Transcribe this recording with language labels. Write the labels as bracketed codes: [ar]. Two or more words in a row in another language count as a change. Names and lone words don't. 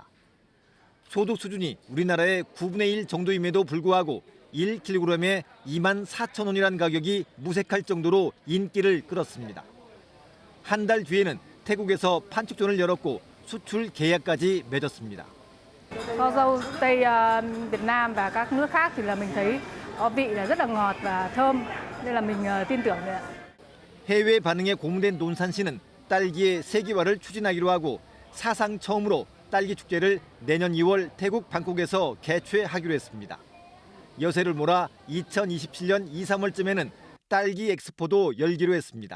[ko] 소득 수준이 우리나라의 9분의 1 정도임에도 불구하고 1kg에 24,000원이란 가격이 무색할 정도로 인기를 끌었습니다. 한 달 뒤에는 태국에서 판촉전을 열었고 수출 계약까지 맺었습니다. [vi] Kho dâu Tây Việt Nam và các nước khác thì là mình thấy vị là rất là ngọt và thơm nên là mình tin tưởng đấy ạ. [ko] 해외 반응에 고무된 논산시는 딸기의 세계화를 추진하기로 하고 사상 처음으로 딸기 축제를 내년 2월 태국 방콕에서 개최하기로 했습니다. 여세를 몰아 2027년 2, 3월쯤에는 딸기 엑스포도 열기로 했습니다.